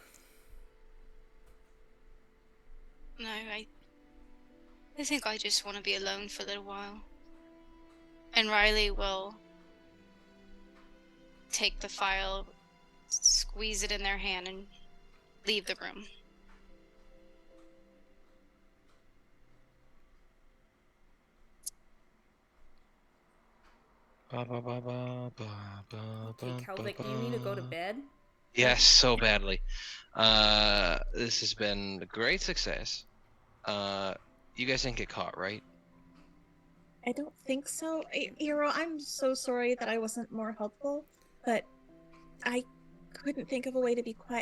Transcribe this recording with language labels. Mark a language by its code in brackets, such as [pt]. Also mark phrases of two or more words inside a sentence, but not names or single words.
[en] No, I think I just want to be alone for a little while. And Riley will take the file, squeeze it in their hand, and leave the room. Ba, ba, ba, ba, ba, ba, Okay, ba, Kalvik, ba, do you need to go to ba. bed? Yes, so badly. This has been a great success. You guys didn't get caught, right? I don't think so. Eero, I'm so sorry that I wasn't more helpful, but I couldn't think of a way to be quiet.